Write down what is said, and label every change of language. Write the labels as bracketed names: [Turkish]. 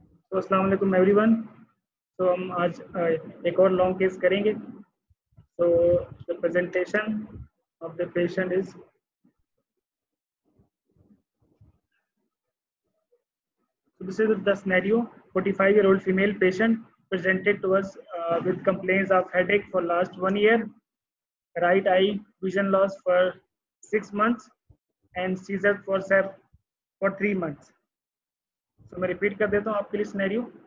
[Hindi] तो अस्सलाम वालेकुम एवरीवन। तो हम आज एक और लॉन्ग केस करेंगे। [English] तो the presentation of the patient is this is the scenario. 45-year-old female patient presented to us with complaints of headache for last 1 year, right eye vision loss for 6 months and seizure for 3 months. [Hindi] So मैं repeat कर देता हूँ आपके लिए scenario.